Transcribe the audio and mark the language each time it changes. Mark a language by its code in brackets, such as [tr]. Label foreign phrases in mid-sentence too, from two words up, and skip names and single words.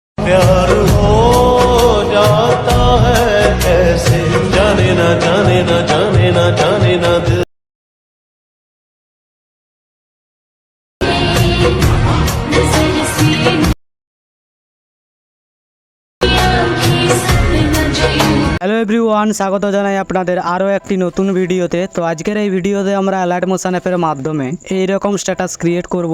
[hi] प्यार हो जाता है ऐसे, जाने ना जाने ना जाने ना जाने ना दिल। [en] hello everyone, [bn] স্বাগত জানাই আপনাদের আরও একটি নতুন ভিডিওতে। তো আজকের এই ভিডিওতে আমরা অ্যালার্ট মোশন অ্যাপের মাধ্যমে এইরকম [en] status create [bn] করব।